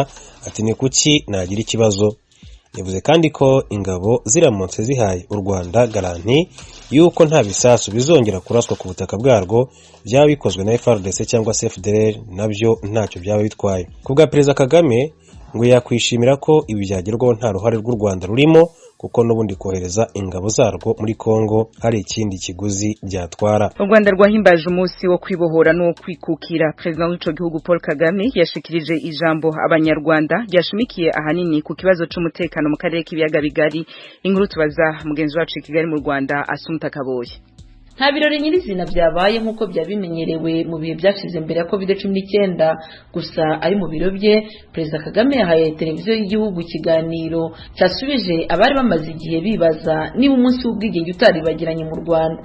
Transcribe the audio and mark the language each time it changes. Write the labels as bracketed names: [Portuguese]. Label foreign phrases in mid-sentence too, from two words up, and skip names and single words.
[Kinyarwanda] Ati ni kuki nagira ikibazo. Yavuze kandi ko ingabo ziramutse zihaye u Rwanda garanti yuko nta bisasu bizongera kuraswa ku butaka bwarwo byaba bikozwe na FARDC cyangwa FDLR nabyo ntacyo byaba bitwaye. Kubwa Perezida Kagame ngo yakwishimira ko ibi byagerwaho nta ruhare rw'u Rwanda rurimo kuko n'ubundi kohereza ingabo zarwo muri Kongo hari ikindi kiguzi byatwara. U Rwanda rwahimbaje umunsi wo kwibohora no kwikukira. [Rundi] Perezida w'ico gihugu Paul Kagame yashikirije ijambo abanyarwanda ryashimikiye ahanini ku kibazo c'umutekano mu karere k'ibiyaga bigari. Inkuru tubaza mugenzi wacu i Kigali mu Rwanda Asumta Kaboye. [Kinyarwanda] Nta birori nyirizina byabaye nk'uko byabimenyerewe mu bihe byashize mbere ya COVID-19, gusa ari mu biro bye Perezida Kagame yahaye televiziyo y'igihugu ikiganiro cyasubije abari bamaze igihe bibaza niba umunsi w'ubwigenge utaribagiranye mu Rwanda.